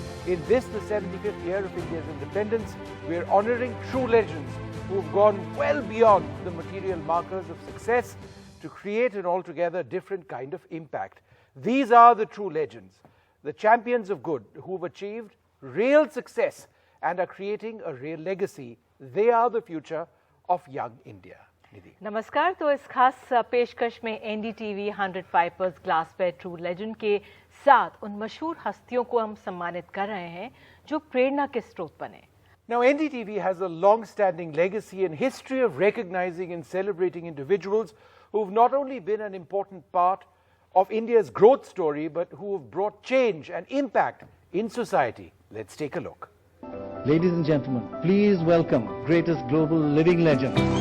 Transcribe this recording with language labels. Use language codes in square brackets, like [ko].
[en] In this, the 75th year of India's independence, we're honouring true legends who've gone well beyond the material markers of success to create an altogether different kind of impact. These are the true legends, the champions of good who've achieved real success and are creating a real legacy. They are the future of young India. Nidhi. [hi] नमस्कार। तो इस खास पेशकश में NDTV 100 Pipers Glassware True Legend के साथ उन मशहूर हस्तियों को हम सम्मानित कर रहे हैं जो प्रेरणा के स्रोत बने। [en] Now, NDTV has a long-standing legacy and history of recognizing and celebrating individuals who've not only been an important part of India's growth story, but who have brought change and impact in society. Let's take a look. Ladies and gentlemen, please welcome greatest global living legend.